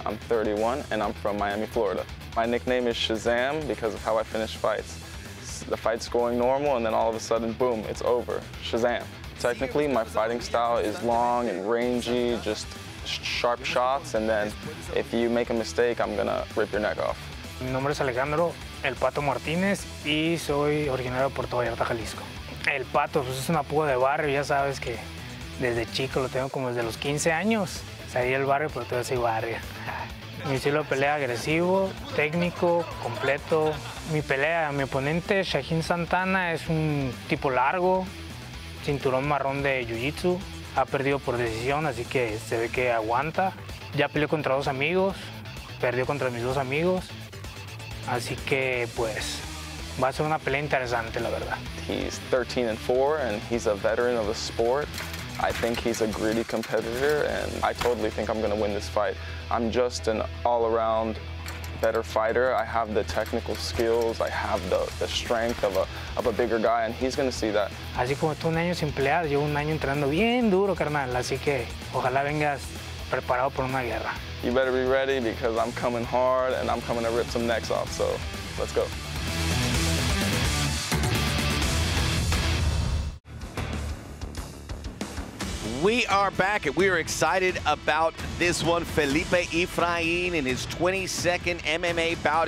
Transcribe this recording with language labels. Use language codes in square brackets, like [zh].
[en] I'm 31 and I'm from Miami, Florida. My nickname is Shazam because of how I finish fights. The fight's going normal and then all of a sudden, boom, it's over. Shazam. Technically, my fighting style is long and rangy, just sharp shots, and then if you make a mistake, I'm gonna rip your neck off. [es] Mi nombre es Alejandro, el Pato Martinez, y soy originario de Puerto Vallarta, Jalisco. El Pato pues, es un apodo de barrio, ya sabes que desde chico lo tengo como desde los 15 años. Salí del barrio, pero todavía soy barrio. Mi estilo de pelea agresivo, técnico, completo. Mi pelea, mi oponente, Shaheen Santana, es un tipo largo, cinturón marrón de jiu-jitsu. Ha perdido por decisión, así que se ve que aguanta. Ya peleó contra 2 amigos, perdió contra mis 2 amigos. Así que, pues, va a ser una pelea interesante, la verdad. [en] He's 13-4 and he's a veteran of the sport. I think he's a gritty competitor and I totally think I'm going to win this fight. I'm just an all-around better fighter. I have the technical skills, I have the strength of a bigger guy, and he's going to see that. [es] Así como tú un año sin pelear, llevo un año entrenando bien duro, carnal. Así que ojalá vengas preparado por una guerra. [en] You better be ready because I'm coming hard and I'm coming to rip some necks off, so let's go. We are back, and we are excited about this one. Felipe Efrain in his 22nd MMA bout.